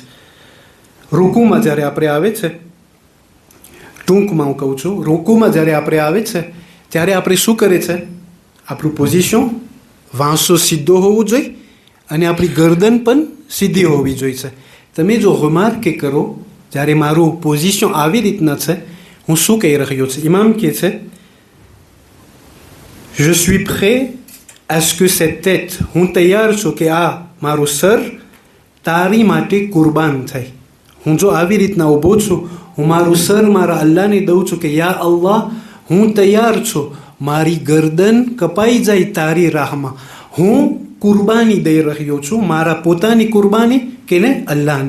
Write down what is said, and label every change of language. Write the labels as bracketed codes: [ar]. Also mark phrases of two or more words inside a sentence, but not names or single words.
[gu] રૂકુમાં જ્યારે આપણે આવે છે, ટૂંકમાં હું કહું છું, રૂકુમાં જ્યારે આપણે આવે છે ત્યારે આપણે શું કરે છે? આપણું પોઝિશન વાંસો સીધો હોવું જોઈએ અને આપણી ગરદન પણ સીધી હોવી જોઈએ. તમે જો રિમાર્ક કરો, જ્યારે મારું પોઝિશન આવી રીતના છે, હું શું કહી રહ્યો છું? ઇમામ કહે છે, [fr] je suis prêt à ce que cette tête, [gu] હું તૈયાર છું કે આ મારું સર તારી માટે કુરબાન થાય. હું જો આવી રીતના ઊભો છું, હું મારું સર મારા અલ્લાહને દઉં છું કે [ar] يا الله, [gu] હું તૈયાર છું, મારી ગરદન કપાઈ જાય તારી રાહમાં, હું કુરબાની દઈ રહ્યો છું, મારા પોતાની કુરબાની કે ને અલ્લાહને.